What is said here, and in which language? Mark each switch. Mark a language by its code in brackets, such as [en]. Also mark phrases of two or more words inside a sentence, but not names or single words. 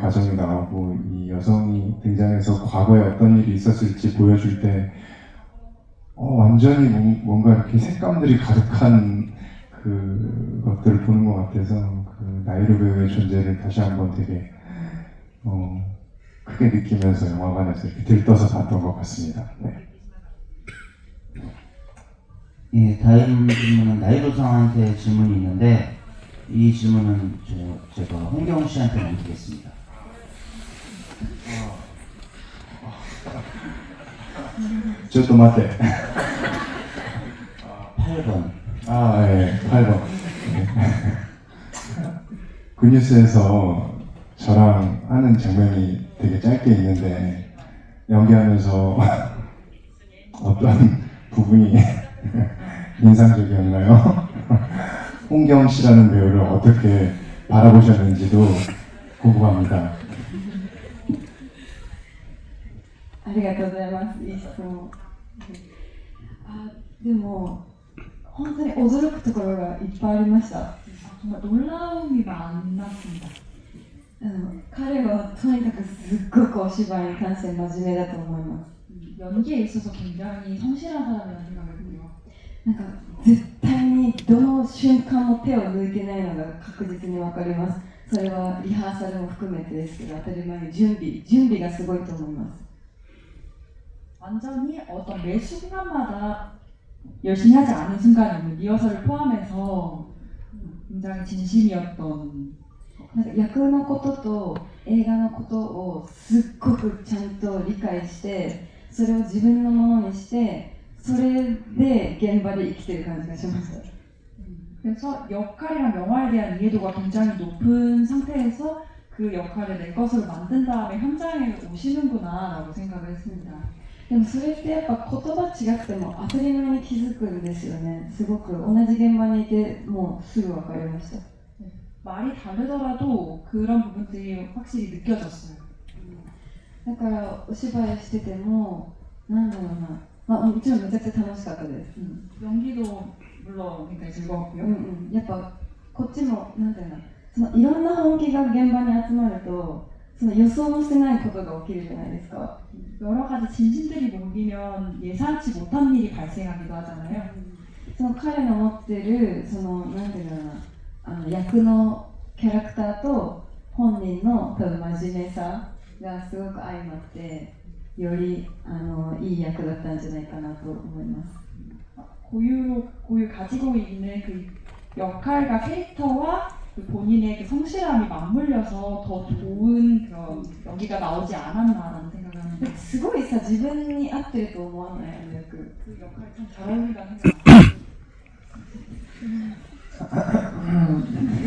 [ko] 과정이 나오고 이 여성이 등장해서 과거에 어떤 일이 있었을지 보여줄 때 완전히 뭔가 이렇게 색감들이 가득한 그 것들을 보는 것 같아서 그 나이루 배우의 존재를 다시 한번 되게 크게 느끼면서 영화관에서 이렇게 들떠서 봤던 것 같습니다. 네. 예, 다음 질문은 나이루상한테 질문이 있는데, 이 질문은 제가 홍경 씨한테 남기겠습니다. [ja] ちょっと待って [ko] 8번. 아, 예, 8번. 그 뉴스에서 저랑 하는 장면이 되게 짧게 있는데 연기하면서 어떤 부분이 인상적이었나요? 홍경 씨라는 배우를 어떻게 바라보셨는지도 궁금합니다. [ja] ありがとうございます。いい質問。でも本当に驚くところがいっぱいありました。 [ko] 정말 놀라움이 많았습니다. [ja] 彼はとにかくすっごくお芝居に関して真面目だと思います。 [ko] 연기에 있어서 굉장히 성실한 사람이라는 생각을 해요. [ja] なんか絶対にどの瞬間も手を抜いてないのが確実に分かります。それはリハーサルも含めてですけど、当たり前に準備がすごいと思います。 [ko] 완전히 어떤 매 순간마다 열심히 하지 않은 순간이 없는 리허설을 포함해서 굉장히 진심이었던. [ja] なんか役のことと映画のことをすっごくちゃんと理解して、それを自分のものにして、それで現場で生きてる感じがしました。 [ko] 그래서 역할이랑 영화에 대한 이해도가 굉장히 높은 상태에서 그 역할을 내 것으로 만든 다음에 현장에 오시는구나라고 생각을 했습니다. [ja] でもそれってやっぱ言葉違くても当たり前に気づくんですよね。すごく同じ現場にいてもうすぐ分かりました。 [ko] 말이 다르더라도 그런 부분들이 확실히 느껴졌어요. [ja] だからお芝居しててもなんだろうな、まあ、もちろんめちゃくちゃ楽しかったです。 [ko] 연기도 물론 굉장히 즐거웠고요. [ja] やっぱこっちもなんていうの、そのいろんな本気が現場に集まるとその予想もしてないことが起きるじゃないですか。 [ko] 여러 가지 진심들이 모이면 예상치 못한 일이 발생하기도 하잖아요. [ja] その彼の持ってるそのなんていうのかな、役のキャラクターと本人の多分真面目さがすごく相まってよりいい役だったんじゃないかなと思います。 [ko] 고유 가지고 있는 그 역할과 캐릭터와 그 본인의 그 성실함이 맞물려서 더 좋은 그런 연기가 나오지 않았나라는 생각을 합니다. [ja] すごいさ、自分に合ってると思わない役。 [ko] 그 역할이 참 잘 어울린다는 생각이 듭니다.